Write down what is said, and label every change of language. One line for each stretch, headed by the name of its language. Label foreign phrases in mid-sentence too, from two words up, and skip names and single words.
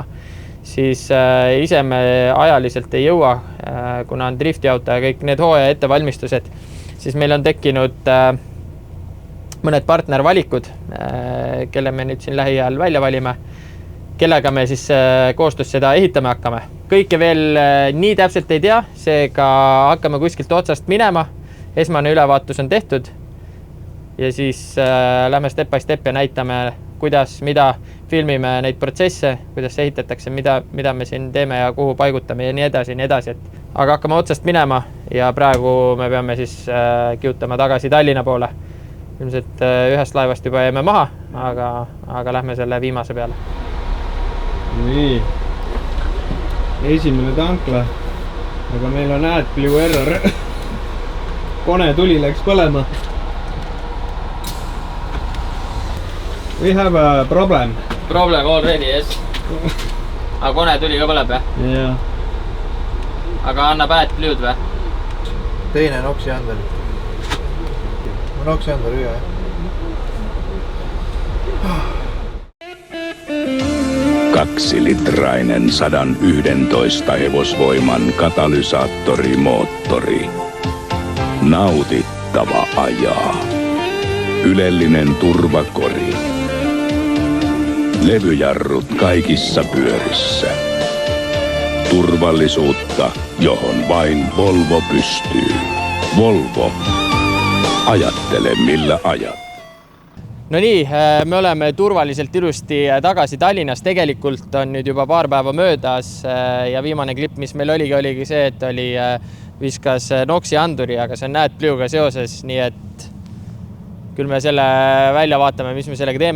Estonian: Siis ise me ajaliselt ei jõua, kuna on driftiauto ja kõik need hooaja ettevalmistused, siis meil on tekkinud mõned partnervalikud, kelle me nüüd siin lähiajal välja valime, kellega me siis koostöös seda ehitame hakkame. Kõike veel nii täpselt ei tea, seega hakkame kuskilt otsast minema, esmane ülevaatus on tehtud ja siis lähme
English: step by step
Estonian: ja näitame, kuidas, mida filmime neid protsesse, kuidas see ehitatakse, mida me siin teeme ja kuhu paigutame ja nii edasi. Aga hakkame otsast minema ja praegu me peame siis kiutama tagasi Tallinna poole. Ilmselt ühest laevast juba jäime maha, aga lähme selle viimase peale. Nii, esimene tankla, aga meil on AdBlue error. Kone tuli läks põlema.
English: We have a problem. Problem already, yes.
Estonian: Aga kone tuli ka põleb või? Jah. Aga annab AdBlue'd või? Teine Noxi Andel. Noxi Andel ühe.
Finnish: Kaksilitrainen 111 hevosvoiman katalysaattorimoottori. Nautittava ajaa. Ylellinen turvakori. Levyjarrut kaikissa pyörissä. Turvallisuutta, johon vain Volvo pystyy. Volvo. Ajattele millä ajat.
Estonian: No nii, me oleme turvaliselt ilusti tagasi Tallinnas. Tegelikult on nüüd juba paar päeva möödas ja viimane klipp, mis meil oligi see, et viskas Noxi anduri, aga see on AdBlue'ga seoses, nii et küll me selle välja vaatame, mis me sellega teeme.